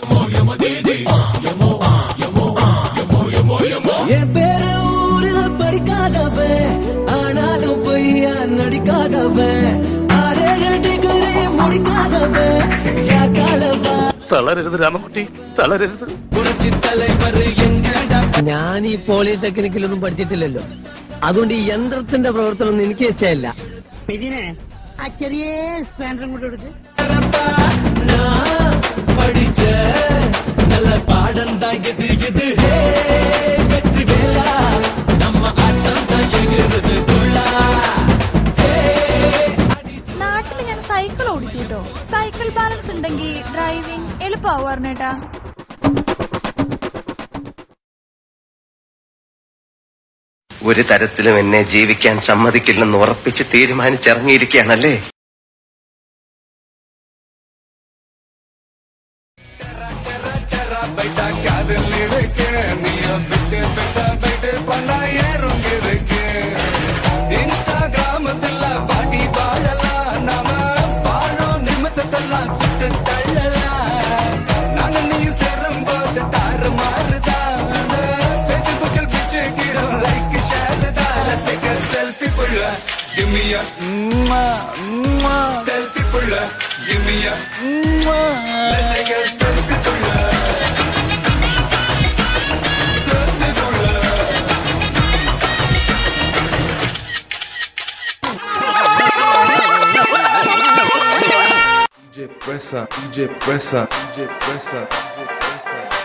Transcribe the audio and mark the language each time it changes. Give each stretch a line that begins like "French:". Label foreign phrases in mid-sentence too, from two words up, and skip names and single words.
Tamil: என் பேர ஊரில் படிக்காதவன் ஆனாலும் பொய்யா நடிக்காதவன் 6 டிகிரி முடிக்காதவன் யாக்காலவா
Malayalam: തളരരുത് രാമകുട്ടി തളരരുത്
Tamil: புரட்சி தலைவர் எங்கடா
Malayalam: ഞാൻ ഈ പോളിടെക്നിക്കിലൊന്നും പഠിച്ചിട്ടില്ലല്ലോ അതുകൊണ്ട് ഈ യന്ത്രത്തിന്റെ പ്രവർത്തനം എനിക്ക് വെച്ചല്ല ഇതിനെ ആ ചെറിയ സ്പാൻഡറും കൂടെ എടുത്ത്
Tamil: படிச்ச நல்ல பாடம் தான் இது வெற்றி வேலா நம்ம ஆட்டம் தான் எகிறது துள்ளா
Malayalam: നാട്ടിൽ ഞാൻ സൈക്കിൾ ഓടിച്ചു കേട്ടോ. സൈക്കിൾ ബാലൻസ് ഉണ്ടെങ്കിൽ ഡ്രൈവിംഗ് എളുപ്പമാവും പറഞ്ഞേട്ടാ. ഒരു തരത്തിലും എന്നെ ജീവിക്കാൻ സമ്മതിക്കില്ലെന്ന് ഉറപ്പിച്ച് തീരുമാനിച്ചിറങ്ങിയിരിക്കുകയാണല്ലേ
Tamil: இன்ஸ்டாகிராமத்துல வாடி வாழலாம் நாம வாழும் நிமிஷத்தெல்லாம் சுட்டு தள்ளலாம் நானும் நீ சேரும் போது தாறு மாறுதான் ஃபேஸ்புக்கில் பிச்சு கீழோம்
English: like share
Tamil: தான்
English: let's take a selfie
Tamil: புள்ள
English: give me a selfie புள்ள give me a let's take a selfie புள்ள selfie புள்ள DJ Pressa, DJ Pressa, DJ Pressa, DJ Pressa.